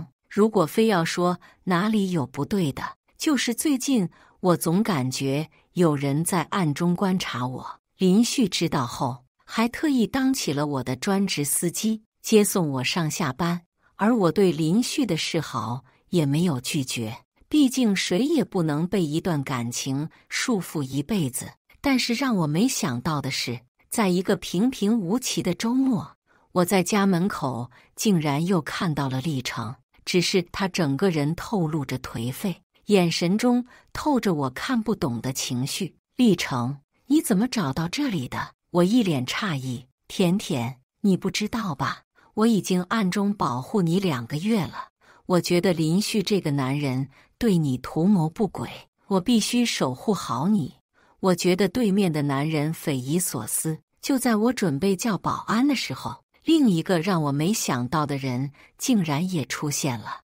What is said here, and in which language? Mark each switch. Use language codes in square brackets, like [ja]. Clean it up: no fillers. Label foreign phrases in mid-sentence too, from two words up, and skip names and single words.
[zh] 如果非要說哪裡有不對的，就是最近我總感覺有人在暗中觀察我。林旭知道後，還特意當起了我的專職司機，接送我上下班。而我對林旭的示好也沒有拒絕，畢竟誰也不能被一段感情束縛一輩子。但是讓我沒想到的是，在一個平平無奇的周末，我在家門口竟然又看到了立成，只是他整個人透露着頹廢，眼神中透着我看不懂的情緒。立成，你怎麼找到這裡的？我一臉詫異。甜甜，你不知道吧？我已經暗中保護你2個月了。我覺得林旭這個男人對你圖謀不軌，我必須守護好你。我覺得對面的男人匪夷所思。就在我準備叫保安的時候，另一個讓我沒想到的人竟然也出現了。